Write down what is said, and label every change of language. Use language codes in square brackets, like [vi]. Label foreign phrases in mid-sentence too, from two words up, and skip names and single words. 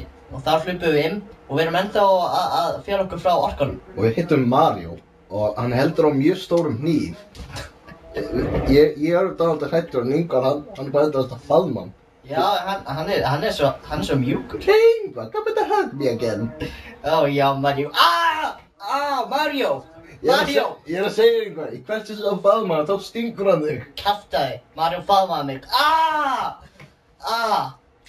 [is] Og þar hlupum við inn. Og við erum ennþá að fjara okkur frá orkanum. Og við hittum Mario. Og hann heldur á mjög stórum hníf. Ég er dálítið hræddur en Ingvar, hann bara heldur að faðma hann. Já, hann er svo mjúkur. Hey, Ingvar, [en] come to hug me again. [is] Já, Mario. Mario! Mario! Ég er að segja Ingvar, í hvert sem þú faðma hann, þá stingur hann þig. Kjaftaði, Mario faðmaði mig.